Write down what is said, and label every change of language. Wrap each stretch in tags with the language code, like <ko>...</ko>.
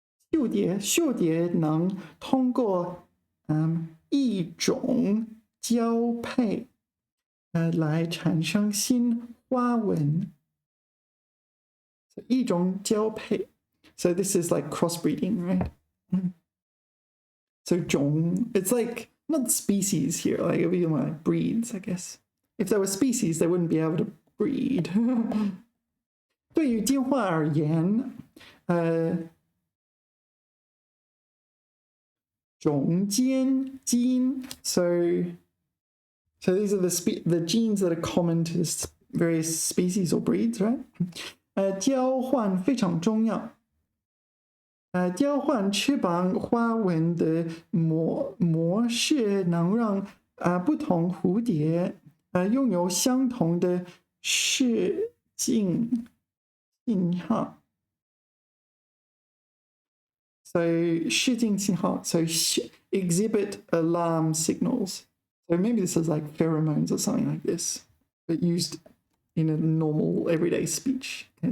<zh>嗅蝶能通过一种交配来产生新花纹。一种交配。</zh> <en>So this is like crossbreeding, right? So 种 it's like not species here, like it would be like breeds, I guess. If there were species, they wouldn't be able to breed.</en> <zh>对于进化而言，种间基因</zh> <en>so these are the genes that are common to the various species or breeds, right?</en> <zh>交换非常重要。交换翅膀花纹的模式能让不同蝴蝶拥有相同的视镜信号。</zh> <en>So 视镜信号 so exhibit alarm signals. So maybe this is like pheromones or something like this, but used in a normal everyday speech.</en>